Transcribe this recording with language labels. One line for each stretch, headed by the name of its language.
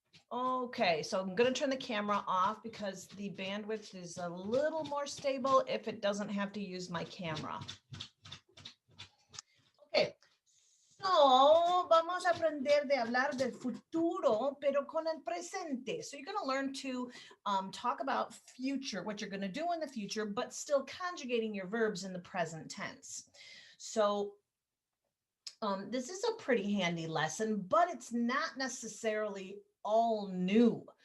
English: Okay, so I'm going to turn the camera off because the bandwidth is a little more stable if it doesn't have to use my camera. Okay, so
Spanish: vamos a aprender de hablar del futuro, pero con el presente.
English: So you're going to learn to talk about future, what you're going to do in the future, but still conjugating your verbs in the present tense. So this is a pretty handy lesson, but it's not necessarily all new.